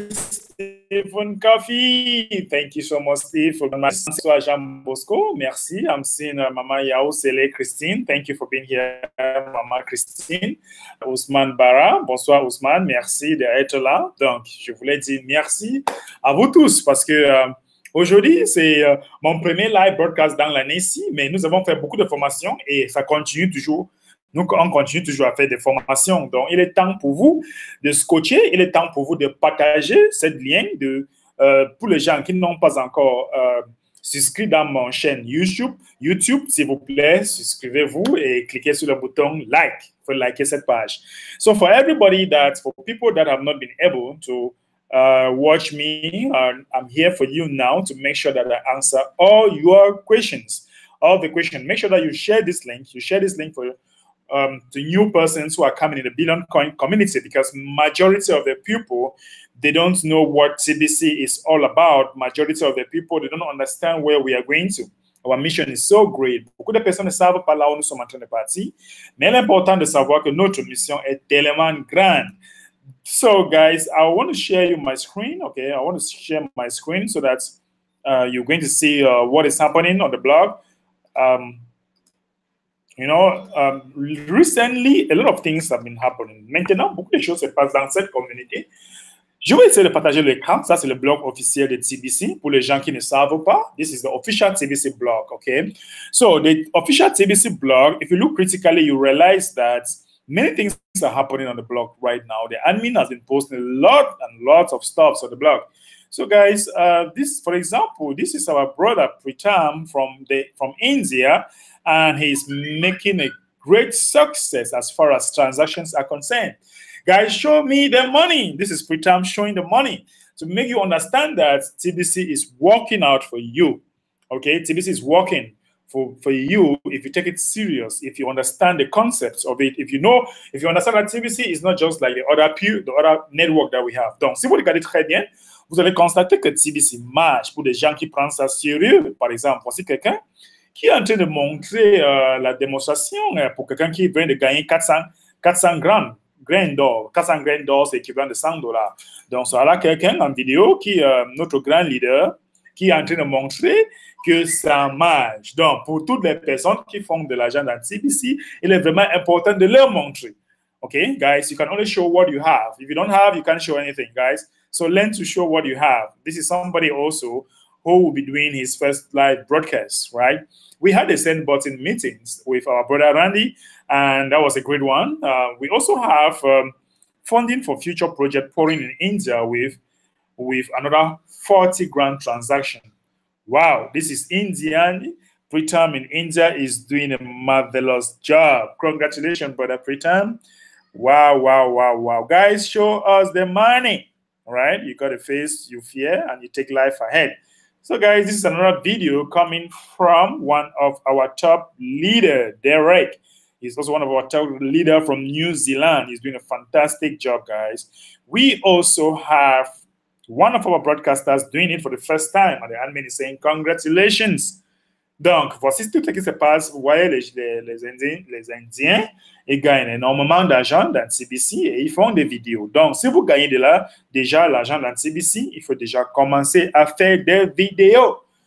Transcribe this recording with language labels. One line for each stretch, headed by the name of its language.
English: Stephen Coffee, thank you so much, Steve. Jean Bosco,
French: merci.
English: I'm seeing Mama Yao Sele Christine. Thank you for being here, Mama Christine.
French: Ousmane Bara, bonsoir Ousmane, merci d'être là. Donc, je voulais dire merci à vous tous parce que aujourd'hui, c'est mon premier live broadcast dans l'année-ci, mais nous avons fait beaucoup de formations et ça continue toujours. Nous, on continue toujours à faire des formations. Donc, il est temps pour vous de scotcher, il est temps pour vous de partager cette lien pour les gens qui n'ont pas encore souscrit dans mon chaîne YouTube, s'il vous plaît, souscrivez-vous et cliquez sur le bouton like. Il faut liker cette page.
English: So, for people that have not been able to watch me, I'm here for you now to make sure that I answer all your questions. All the questions. Make sure that you share this link. You share this link for to new persons who are coming in the Billion Coin community because majority of the people, they don't know what CBC is all about. Majority of the people, they don't understand where we are going to. Our mission is so great.
French: Beaucoup de personnes ne savent pas là où nous sommes en train de partir, mais l'important de savoir que notre mission est tellement grande.
English: So, guys, I want to share you my screen. Okay, I want to share my screen so that you're going to see what is happening on the blog. You know, recently, a lot of things have been happening.
French: Maintenant, beaucoup de choses se passent dans cette communauté. Je vais essayer de partager l'écran. Ça, c'est le blog officiel de TBC. Pour les gens qui ne savent pas,
English: this is the official TBC blog, okay? So, the official TBC blog, if you look critically, you realize that many things are happening on the blog right now. The admin has been posting a lot and lots of stuff on the blog. So, guys, this, for example, this is our brother Pritam from India, and he's making a great success as far as transactions are concerned. Guys, show me the money. This is Pritam showing the money to make you understand that TBC is working out for you. Okay, TBC is working for you if you take it serious, if you understand the concepts of it, if you understand that TBC is not just like the other network that we have.
French: Donc, si vous regardez très bien, vous allez constater que TBC marche pour des gens qui prennent ça sérieux. Par exemple, voici quelqu'un qui est en train de montrer la démonstration pour quelqu'un qui vient de gagner 400 grains d'or. 400 grains d'or, c'est équivalent de $100. Donc, ça là quelqu'un en vidéo qui est notre grand leader qui est en train de montrer que ça marche. Donc, pour toutes les personnes qui font de l'argent dans TBC, il est vraiment important de leur montrer.
English: Okay, guys, you can only show what you have. If you don't have, you can't show anything, guys. So learn to show what you have. This is somebody also who will be doing his first live broadcast, right? We had the send button meetings with our brother Randy, and that was a great one. We also have funding for future project pouring in India with another 40 grand transaction. Wow, this is Indian. Pritam in India is doing a marvelous job. Congratulations, brother Pritam. Wow, wow, wow, wow. Guys, show us the money. All right, you got to face your fear and you take life ahead. So, guys, this is another video coming from one of our top leader, Derek. He's also one of our top leader from New Zealand. He's doing a fantastic job, guys. We also have one of our broadcasters doing it for the first time, and the admin is saying, congratulations.
French: Donc, voici tout ce qui se passe. Vous voyez, les Indiens, ils gagnent énormément d'argent dans TBC et ils font des vidéos. Donc, si vous gagnez déjà l'argent dans TBC, il faut déjà commencer à faire des vidéos.